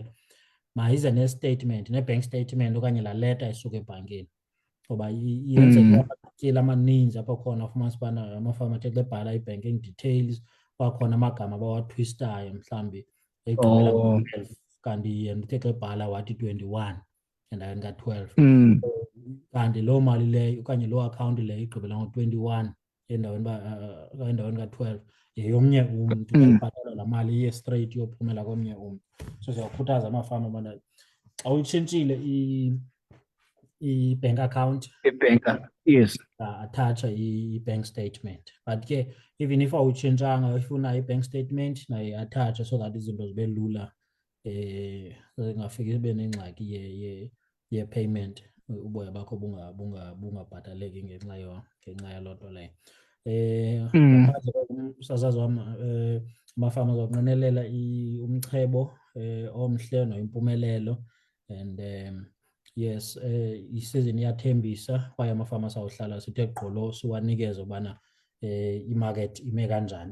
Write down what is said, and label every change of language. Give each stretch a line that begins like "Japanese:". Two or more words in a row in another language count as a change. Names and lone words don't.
Xhosa: mayize ne-statement, ne-bank statement okanye laa leta isuka ebhankini, ngoba yenzeka amatyeli amaninzi apho khona ufumanisa ubana amafama athe xa ebhala i-
English: banking details
Xhosa: kwakhona amagama abawathwistayo mhlawumbi egqibela ngo-12 kanti yena uthe xa ebhala wathi 21 endaweni ka-12, kanti loo mali leyo okanye loo akhawunti leyo igqibela ngo-21 endaweni ka-12 yeyomnye umntu, uyayibhatala laa mali iye straight iyophumela komnye umntu. So siyakhuthaza amafama ubana xa uyitshintshile i-bank account, yes, attach i-bank statement. But ke
English: even if
Xhosa: awuyitshintshanga ifuna i-bank statement nayo i-attach
English: so that
Xhosa: izinto zibe lula, zingafiki zibe nengxaki ye-payment, uboya bakho bungabhataleki ngenxa yaloo nto leyo. Usasazi wam, amafama azawunqenelela umchebo omhle noyimpumelelo, and yes, isizini iyathembisa kwaye amafama asawuhlala sithe gqolo siwanikeze ubana imarket ime kanjani.